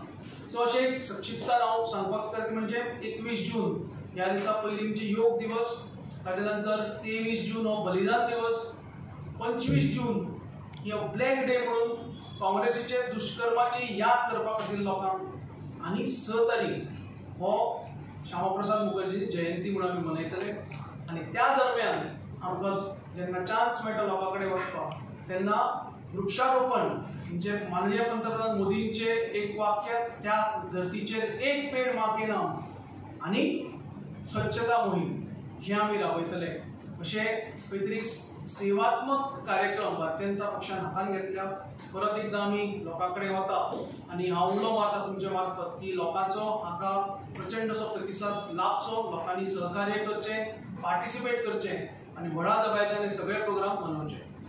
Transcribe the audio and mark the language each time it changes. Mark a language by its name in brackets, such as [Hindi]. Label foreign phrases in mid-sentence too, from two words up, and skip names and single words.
[Konkani] सो अशें एक संक्षिप्तान हांव सांगपाक तर म्हणजे 21 जून ह्या दिसा पयलीं म्हणजे योग दिवस, ताजे नंतर 23 जून हो बलिदान दिवस, 25 जून ही ब्लॅक डे म्हणून काँग्रेसीचे दुष्कर्माची याद करपा खातीर लोकांक, आनी 6 तारीख हो श्यामाप्रसाद मुखर्जी जयंती म्हणून आमी मनयतले. आनी त्या दरम्यान आमकां जेन्ना चान्स मेळटा लोकां कडेन वचपाक तेन्ना वृक्षारोपण म्हणजे माननीय पंतप्रधान मोदींचे एक वाक्य, त्या धर्तीचेर [Hindi] एक पेड माँ के नाम [Konkani] आनी स्वच्छता मोहीम हे आमी राबयतले. अशे खंय तरी सेवात्मक कार्यक्रम भारतीय जनता पक्षान हातान घेतल्या. परत एकदां आमी लोकां कडेन वता आनी हांव उलो मारता तुमच्या मार्फत की लोकांचो हाका प्रचंड असो प्रतिसाद लाभचो, लोकांनी सहकार्य करचें, पार्टिसिपेट करचें आनी व्हडा दबाज्यान हे सगळे प्रोग्राम मनोवचे.